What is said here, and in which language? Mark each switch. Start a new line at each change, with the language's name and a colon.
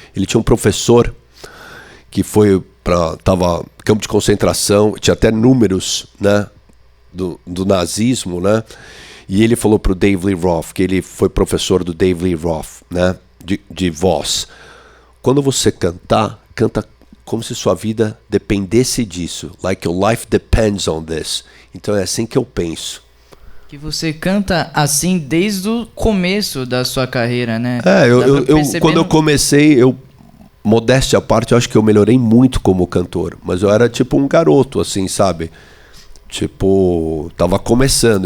Portuguese: Ele tinha um professor que tava em campo de concentração, tinha até números, né, do nazismo, né? E ele falou pro Dave Lee Roth, que ele foi professor do Dave Lee Roth, né, de voz. Quando você canta como se sua vida dependesse disso.
English: Like your life depends on this.
Portuguese: Então é assim que eu penso. Que você canta assim desde o começo da sua carreira, né? Quando eu comecei, modéstia à parte, eu acho que eu melhorei muito como cantor. Mas eu era tipo um garoto, assim, sabe? Tipo, tava começando.